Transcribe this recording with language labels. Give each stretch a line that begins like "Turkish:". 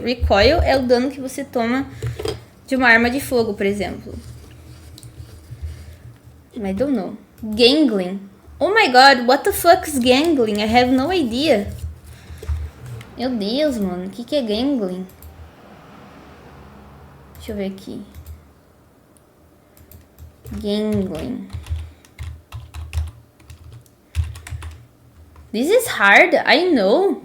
Portuguese: Recoil é o dano que você toma de uma arma de fogo, por exemplo.
English: I don't know. Gangling. Oh my god, what the fuck is gangling? I have no idea.
Portuguese: Meu Deus, mano. O que é gangling? Deixa eu ver aqui.
English: Gangling. This is hard, I know.